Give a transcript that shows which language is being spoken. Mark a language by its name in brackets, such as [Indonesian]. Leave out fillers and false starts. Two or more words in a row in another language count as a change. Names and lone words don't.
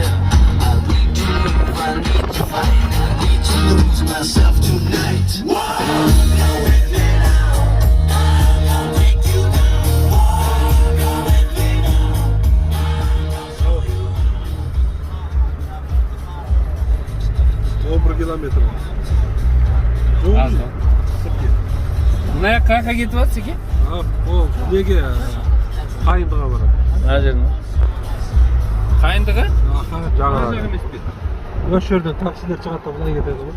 [English] I need to move, I need to fight, I need to lose myself tonight. Come with me now, I'll take you down. Come with me now. [Kazakh] 11 километр. Аз ба. Мына жаққа кетіп жатсыз екен? Ол неге қайындыға барады. Мына жеріне. Қайындығы? Жаңағы емес пе? осы жерден таксилер шығады да былай кетеді ғой.